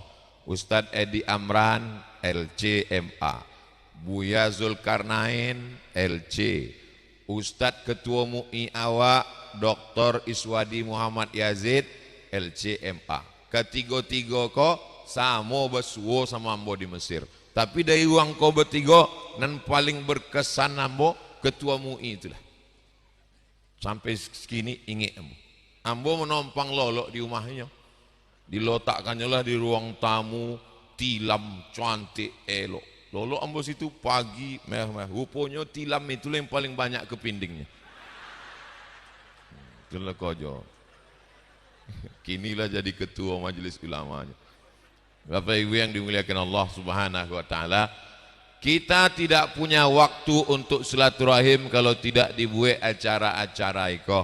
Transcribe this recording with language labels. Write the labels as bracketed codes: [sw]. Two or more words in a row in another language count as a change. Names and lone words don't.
[min] Ustadz Edi Amran LCMA, Buya Zulkarnain LC, Ustadz Ketua MUI awak Dr. Iswadi Muhammad Yazid LCMA. Ketiga-tiga kok sama bersuo sama ambo di Mesir. Tapi dari uang kau bertiga dan paling berkesan ambo Ketua MUI itulah. Sampai segini ingat ambo. Ambo menompang lolok di rumahnya. Diletakkannya lah di ruang tamu, tilam cantik elok. Lolok ambo situ pagi merah-merah. Rupanya tilam itulah yang paling banyak kepindingnya. Itulah kojo. Kinilah jadi ketua majelis ulamanya. [id] Bapak Ibu yang dimuliakan Allah [ar] سبحانه وتعالى, [id] kita tidak punya waktu untuk silaturahim kalau tidak dibuat acara-acara itu.